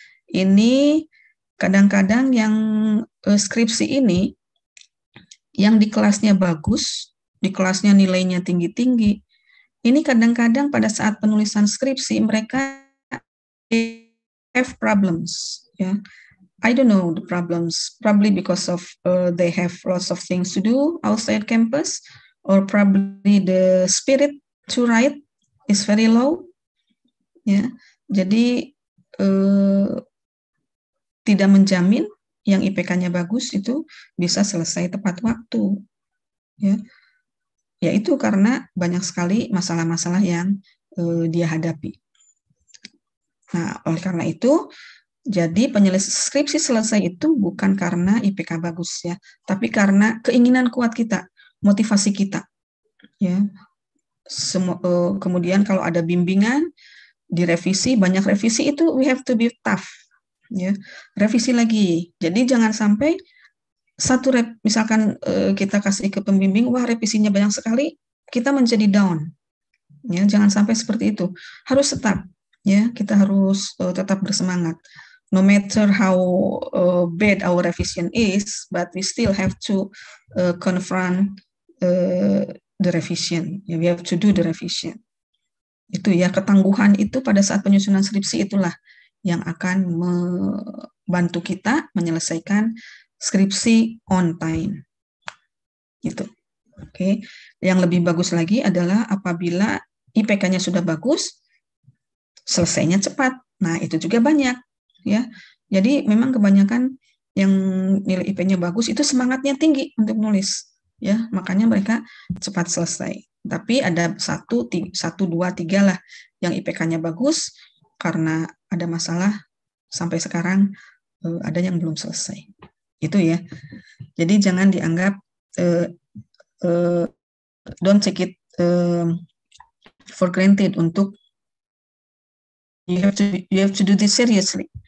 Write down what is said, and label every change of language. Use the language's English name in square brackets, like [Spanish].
[Indonesian] Ini kadang-kadang yang skripsi ini, yang di kelasnya bagus, di kelasnya nilainya tinggi-tinggi, ini kadang-kadang pada saat penulisan skripsi mereka have problems. Ya. [English] I don't know the problems, probably because of they have lots of things to do outside campus, or probably the spirit to write is very low. [Indonesian] Ya, jadi tidak menjamin yang IPK-nya bagus itu bisa selesai tepat waktu. Ya, yaitu karena banyak sekali masalah-masalah yang dia hadapi. Nah, oleh karena itu, jadi penyelesaian skripsi selesai itu bukan karena IPK bagus ya, tapi karena keinginan kuat kita, motivasi kita. Ya, kemudian kalau ada bimbingan, direvisi, banyak revisi itu we have to be tough. Ya, revisi lagi. Jadi jangan sampai misalkan kita kasih ke pembimbing, wah revisinya banyak sekali, kita menjadi down. Ya, jangan sampai seperti itu. Harus tetap, ya, kita harus tetap bersemangat. [English] No matter how bad our revision is, but we still have to confront the revision. Yeah, we have to do the revision. [Indonesian] Itu ya, ketangguhan itu pada saat penyusunan skripsi itulah yang akan membantu kita menyelesaikan skripsi on time. Gitu. Oke. Yang lebih bagus lagi adalah apabila IPK-nya sudah bagus, selesainya cepat. Nah, itu juga banyak. Ya, jadi memang kebanyakan yang nilai IP-nya bagus itu semangatnya tinggi untuk nulis, ya, makanya mereka cepat selesai. Tapi ada 1, 2, 3 lah yang IPK-nya bagus karena ada masalah sampai sekarang ada yang belum selesai. Itu ya. [English] Jadi jangan dianggap don't take it for granted untuk you have to do this seriously.